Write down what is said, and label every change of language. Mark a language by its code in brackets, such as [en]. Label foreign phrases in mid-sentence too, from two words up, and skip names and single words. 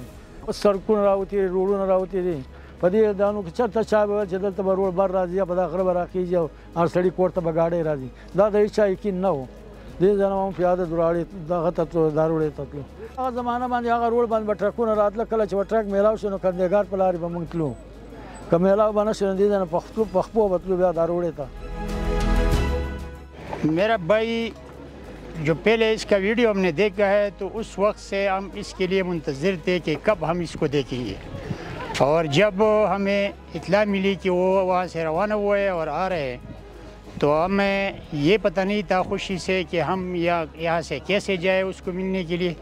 [ps] اوس سړکونه راوتي دي، روډونه راوتي دي. په دې دانو کې چېرته چا به ویل چې دلته به روډ بر راځي، یا په دا غره به راخېږي او هر سړي کور ته به ګاډۍ راځي. دا د هېچا یقین نه و. دې ځای نه هم پیاده دراړې دغه ته تلو، دا روډې ته تلو. هغه زمانه باندې هغه روډ باندې به ټرکونه راتله، کله چې به ټرک میلاو شو نو کندهګار په لارې به موږ تلو. که میلاو به نه شو نو دې ځای نه پخپو به تلو بیا دا روډې ته. [ur] میرا بھائی جو پہلے اس کا ویڈیو ہم نے دیکھا ہے تو اس وقت سے ہم اس کے لیے منتظر تھے کہ کب ہم اس کو دیکھیں گے، اور جب ہمیں اطلاع ملی کہ وہ وہاں سے روانہ ہوئے اور آ رہے ہیں تو ہمیں یہ پتا نہیں تھا خوشی سے کہ ہم یہاں سے کیسے جائے اس کو ملنے کے لیے.